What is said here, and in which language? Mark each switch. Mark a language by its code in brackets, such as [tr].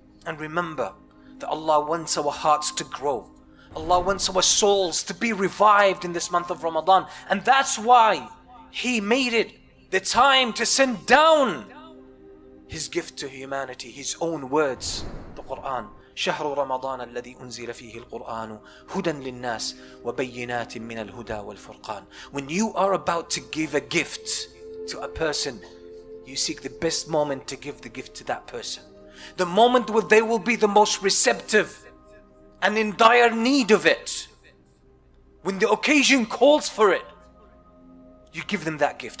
[en] And remember that Allah wants our hearts to grow. Allah wants our souls to be revived in this month of Ramadan. And that's why He made it the time to send down His gift to humanity, His own words. the Quran. [ar] شهر رمضان الذي أنزل فيه القرآن هدى للناس وبينات من الهدى والفرقان. [en] When you are about to give a gift to a person, you seek the best moment to give the gift to that person. The moment where they will be the most receptive and in dire need of it. When the occasion calls for it, you give them that gift.